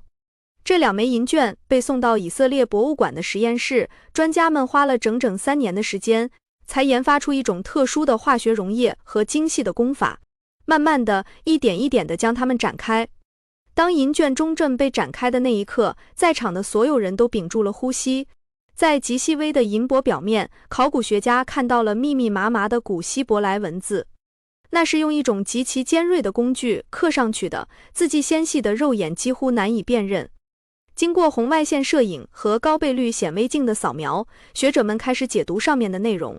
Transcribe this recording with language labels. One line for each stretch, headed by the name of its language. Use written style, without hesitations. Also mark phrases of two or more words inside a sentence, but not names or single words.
Chinese: 這2枚銀卷被送到以色列博物館的實驗室，專家們花了整整3年的時間，才研發出一種特殊的化學溶液和精細的工法，慢慢的一點一點地將它們展開。當銀卷中正被展開的那一刻，在場的所有人都屏住了呼吸。在极细微的银箔表面，考古学家看到了密密麻麻的古希伯来文字，那是用一种极其尖锐的工具刻上去的，字迹纤细的肉眼几乎难以辨认。经过红外线摄影和高倍率显微镜的扫描，学者们开始解读上面的内容。